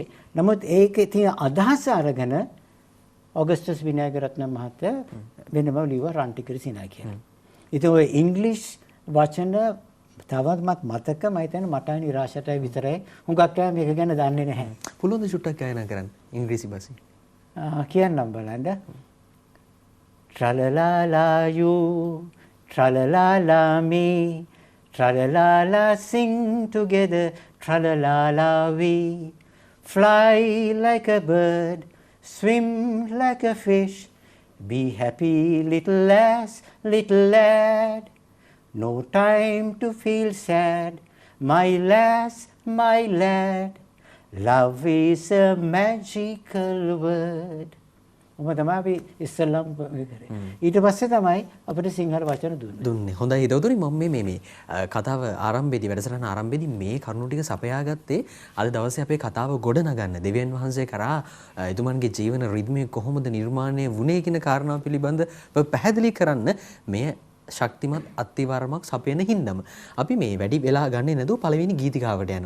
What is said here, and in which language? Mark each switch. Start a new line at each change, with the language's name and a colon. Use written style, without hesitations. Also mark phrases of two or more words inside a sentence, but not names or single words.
Sinhala: නමුත් ඒකේ තියෙන අදහස අරගෙන ඔගස්ටස් විනායකරත්න මහත්තයා වෙනම ලිව්වා රන් ටිකිරි සිනා කියලා. ඉතින් ඔය ඉංග්‍රීසි වචන තවමත් මතක මම හිතන්නේ මට නිරාශයටයි විතරයි. හුඟක් අය මේක ගැන දන්නේ නැහැ. පුළුවන් ද චුට්ටක් ගායනා කරන්න ඉංග්‍රීසි බසින්? කියන්නම් බලන්න.
English: Tra-la-la-la you, tra-la-la-la me, tra-la-la-la sing together, tra-la-la-la we. Fly like a bird, swim like a fish, be happy little lass, little lad. No time to feel sad, my lass, my lad. Love is a magical word.
Sinhala: ඔබ තමයි ඉස්සෙල්ලාම කරේ. ඊට පස්සේ තමයි අපිට සිංහල වචන දුන්නේ. හොඳයි දවතුනි මම මේ කතාව ආරම්භයේදී වැඩසටහන ආරම්භයේදී මේ කරුණු ටික සපයාගත්තේ අද දවසේ අපේ කතාව ගොඩ නගන්න. දෙවියන් වහන්සේ කරා එතුමන්ගේ ජීවන රිද්මය කොහොමද නිර්මාණය වුණේ කියන කාරණාව පිළිබඳ පැහැදිලි කරන්න මේ ශක්තිමත් අත්තිවරමක් සපයන හින්දම අපි මේ වැඩි වෙලා ගන්නේ නැතුව පළවෙනි ගීතිකාවට යනවා.